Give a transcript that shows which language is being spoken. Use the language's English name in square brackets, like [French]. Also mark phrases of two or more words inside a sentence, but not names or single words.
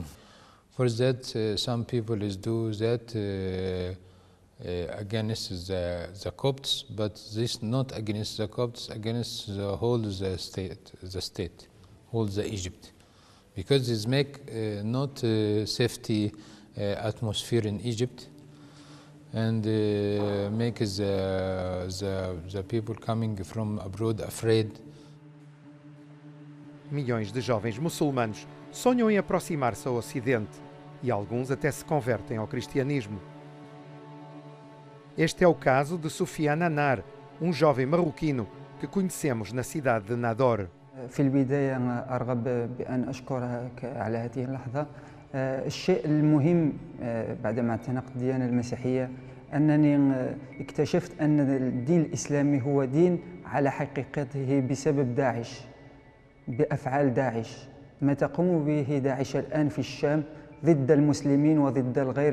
[English] For that, some people is do that against the Copts, but this not against the Copts, against the whole the state, whole the Egypt, because it make not safety atmosphere in Egypt, and make the people coming from abroad afraid. [Portuguese] Milhões de jovens muçulmanos sonham em aproximar-se ao Ocidente e alguns até se convertem ao cristianismo. Este é o caso de Soufiane Anar, um jovem marroquino que conhecemos na cidade de Nador. [Arabic] في البداية أرغب بأن أشكرك على هذه اللحظة. الشيء المهم بعدما اعتنقت الديانة المسيحية أنني اكتشفت أن الدين الإسلامي هو دين على حقيقته بسبب داعش، بأفعال داعش، ما تقوم به داعش الآن في الشام ضد المسلمين وضد الغير